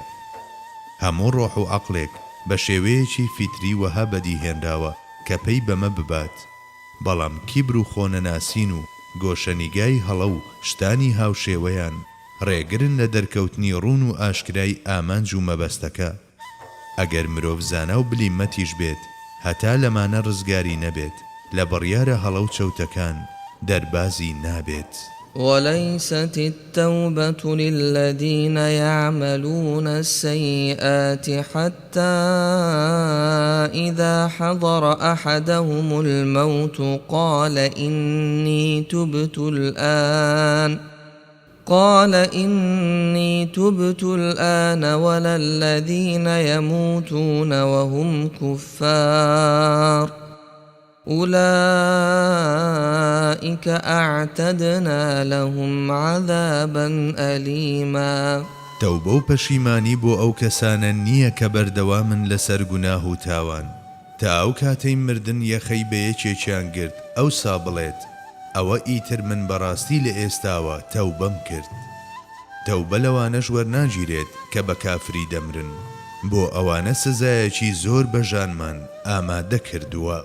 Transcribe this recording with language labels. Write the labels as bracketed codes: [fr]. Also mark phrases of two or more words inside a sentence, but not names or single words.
[ckb] هەموو ڕۆح و عەقڵێک بە شێوەیەکی فیتری وەها بەدیهێنراوە کە پێی بەمە ببات، بەڵام کیبر و خۆنەناسین و گۆشەنیگای هەڵە و شتانی هاوشێوەیان ڕێگرن لە دەرکەوتنی ڕوون و ئاشکرای ئامانج و مەبەستەکە. ئەگەر مرۆڤ زانا و بلیمەتیش بێت هەتا لەمانە ڕزگاری نەبێت لە بڕیارە هەڵە و چەوتەکان دەربازی نابێت. [ar] وليست التوبة للذين يعملون السيئات حتى إذا حضر أحدهم الموت قال إني تبت الآن ولا الذين يموتون وهم كفار أولئك أعتدنا لهم عذابا أليما. [ckb] تەوبە و پەشیمانی بۆ ئەو کەسانە نییە کە بەردەوامن لەسەر گوناه و تاوان تا ئەو کاتەی مردن یەخەی بە یەکێکیان گرت ئەوسا بڵێت ئەوە ئیتر من بەڕاستی لە ئێستاوە تەوبەم کرد. تەوبە لەوانەش وەرناگیرێت کە بە کافری دەمرن، بۆ ئەوانە سزایەکی زۆر بەژانمان ئامادە کردووە.